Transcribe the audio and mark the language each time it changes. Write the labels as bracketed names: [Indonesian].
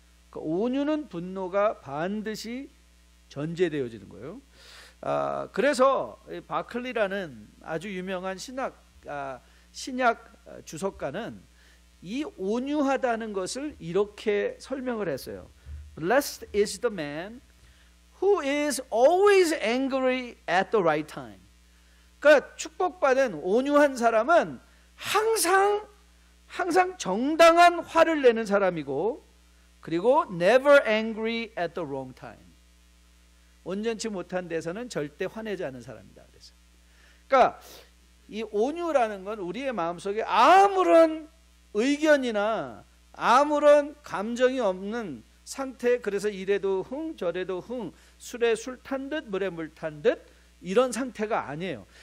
[Korean] 그러니까 온유는 분노가 반드시 전제되어지는 거예요. 그래서 바클리라는 아주 유명한 신약 주석가는 이 온유하다는 것을 이렇게 설명을 했어요. [English] Blessed is the man who is always angry at the right time. [Korean] 그러니까 축복받은 온유한 사람은 항상 정당한 화를 내는 사람이고, 그리고 [English] never angry at the wrong time. [Korean] 온전치 못한 데서는 절대 화내지 않는 사람이다. 그래서 그러니까 이 온유라는 건 우리의 마음속에 아무런 의견이나 아무런 감정이 없는 상태, 그래서 이래도 흥 저래도 흥, 술에 술 탄 듯 물에 물 탄 듯 이런 상태가 아니에요.